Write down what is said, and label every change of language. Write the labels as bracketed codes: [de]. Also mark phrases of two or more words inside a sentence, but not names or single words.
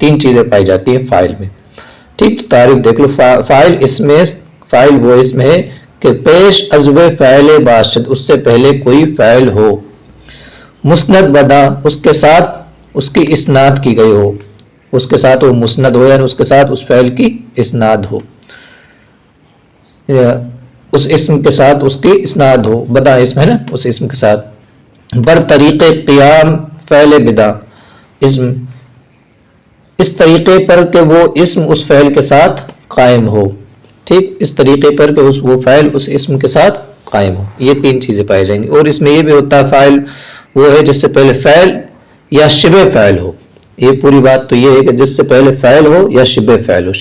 [ur] تین چیزیں پائی جاتی ہیں فاعل میں، ٹھیک۔ تعریف دیکھ لو، فاعل وہ اسم ہے کہ [fa] پیش عزو فعل باشد، [ur] اس سے پہلے کوئی فعل ہو، [fa] مسند بدا، [ur] اس کے ساتھ اس کی اسناد کی گئی ہو، اس کے ساتھ وہ مسند ہو، یعنی اس کے ساتھ اس فعل کی اسناد ہو، اس اسم کے ساتھ اس کی اسناد ہو۔ بدا اسم ہے نا، اس اسم کے ساتھ۔ [fa] بر طریق قیام فعل بدا، [ur] اسم اس طریقے پر کہ وہ اسم اس فعل کے ساتھ قائم ہو، ٹھیک، اس طریقے پر کہ وہ فعل اس اسم کے ساتھ قائم ہو۔ یہ تین چیزیں پائی جائیں گی۔ اور اس میں یہ بھی ہوتا ہے فاعل وہ ہے جس سے پہلے فعل یا شبہ فعل ہو۔ یہ پوری بات تو یہ ہے کہ جس سے پہلے فعل ہو یا شبہ فعل ہو۔